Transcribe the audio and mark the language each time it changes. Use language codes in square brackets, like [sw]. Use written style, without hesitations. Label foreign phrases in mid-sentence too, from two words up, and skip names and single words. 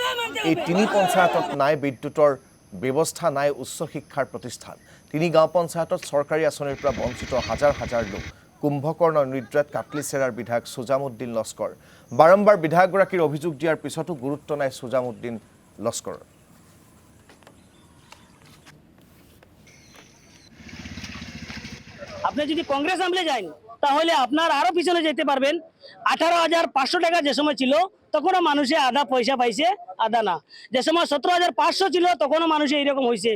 [as] এই 3 পঞ্চায়তত নাই বিদ্যুতৰ ব্যৱস্থা, নাই উচ্চ শিক্ষাৰ প্ৰতিষ্ঠান। 3 গাঁও পঞ্চায়তত চৰকাৰী আঁচনিৰ পৰা বঞ্চিত হাজাৰ লোক। কুম্ভকৰ্ণ নিদ্ৰাত কাটলিচেৰাৰ বিধায়ক সুজামুদ্দিন লস্কৰ। বাৰম্বাৰ বিধায়কগৰাকীৰ অভিযোগ দিয়াৰ পিছতো গুৰুত্ব নাই সুজামুদ্দিন লস্কৰৰ। [bn] আপনি যদি কংগ্রেস আমলে যান তাহলে আপনার আরো পিছনে যেতে পারবেন। 18,500 টাকা যে সময় ছিল তখনও মানুষে আধা পয়সা পাইছে, আধা না। যে সময় 17,500 ছিল তখনও মানুষে এইরকম হয়েছে।